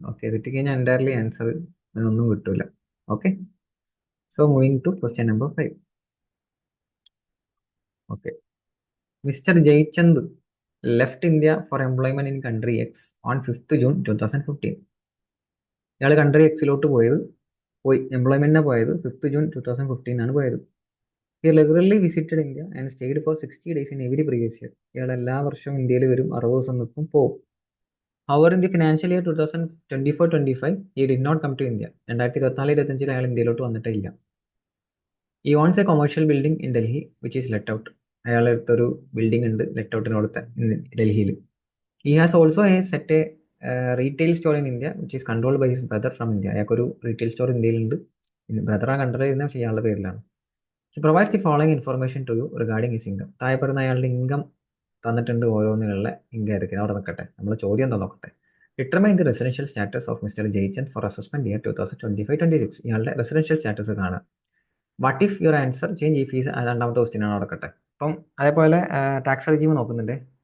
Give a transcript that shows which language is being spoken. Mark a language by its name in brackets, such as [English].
[Malayalam] Okay, തെറ്റിക്കഴിഞ്ഞാൽ entirely answer ഒന്നും കിട്ടൂല. Okay, [English] So moving to question number 5. Okay, mister Jaichand left India for employment in country X on 5th June 2015. [Malayalam] ഇയാൾ country എക്സിലോട്ട് പോയി എംപ്ലോയ്മെന്റിനെ പോയത് 5th June 2015 ആണ് പോയത്. [English] He regularly visited India and stayed for 60 days in every previous year. [Malayalam] ഇയാൾ എല്ലാ വർഷവും ഇന്ത്യയിൽ വരും, 60 ദിവസം നിൽക്കും, പോകും. [English] However, in the financial year 2024-25, he did not come to India. [Malayalam] 2024-25 അയാൾ ഇന്ത്യയിലോട്ട് വന്നിട്ടില്ല. [English] He owns a commercial building in Delhi which is let out. [Malayalam] അയാൾ അടുത്തൊരു ബിൽഡിംഗ് ഉണ്ട് ലെറ്റ് ഔട്ടിനോടത്ത് ഡൽഹിയിൽ. [English] He has also set a retail store in India which is controlled by his brother from India. [Malayalam] അയാൾക്കൊരു retail store ഇന്ത്യയിലുണ്ട്. ബ്രദറാണ് control ചെയ്യുന്നത്, പക്ഷേ ഇയാളുടെ പേരിലാണ്. [English] He provides the following information to you regarding his income. [Malayalam] താഴെ പറയുന്ന അയാളുടെ ഇൻകം തന്നിട്ടുണ്ട്, ഓരോന്നിനുള്ള ഇൻകം ഏതൊക്കെ. അവിടെ നിൽക്കട്ടെ, നമ്മൾ ചോദ്യം എന്താ നോക്കട്ടെ. [English] Determine the residential status of mister Jaichand for assessment year 2025-26. [Malayalam] ഇയാളുടെ റെസിഡൻഷ്യൽ സ്റ്റാറ്റസ് കാണുക. [English] what if your answer change if is, [Malayalam] രണ്ടാമത്തെ ക്വസ്റ്റ്യൻ ആണ് നടക്കട്ടെ. അപ്പം അതേപോലെ ടാക്സ് റെജീം നോക്കുന്നുണ്ട്.